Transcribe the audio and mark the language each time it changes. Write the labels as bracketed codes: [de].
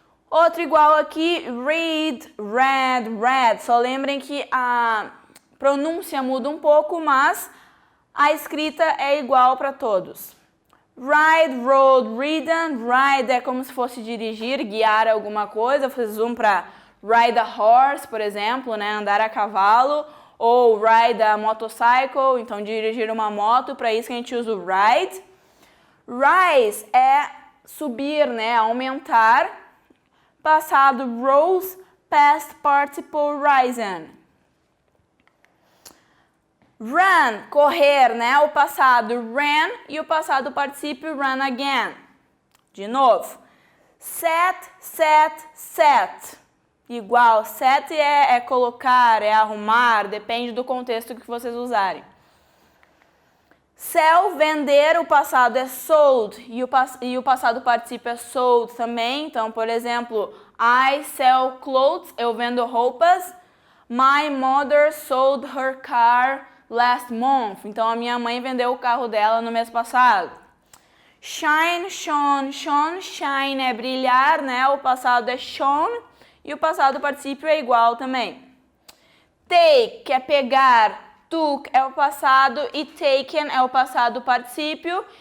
[pt] Outro igual aqui, read, read. Só lembrem que a pronúncia muda um pouco, mas a escrita é igual para todos. Ride, rode, ridden. Ride é como se fosse dirigir, guiar alguma coisa. Vocês vão para [en] ride a horse, [pt] por exemplo, né? Andar a cavalo. Ou [en] ride a motorcycle, [pt] então dirigir uma moto. Para isso que a gente usa o ride. Rise é subir, né? Aumentar. Passado rose, [en] past participle [pt] risen. Run, correr, né? O passado ran e o passado particípio run again. De novo. Set, set. Igual, set é colocar, é arrumar, depende do contexto que vocês usarem. Sell, vender, o passado é sold e o passado particípio é sold também. Então, por exemplo, [en] I sell clothes, [pt] eu vendo roupas. [en] My mother sold her car last month. [pt] Então, a minha mãe vendeu o carro dela no mês passado. Shine, shone, shine é brilhar, né? O passado é shone e o passado particípio é igual também. Take, que é pegar. Took é o passado e taken é o passado particípio.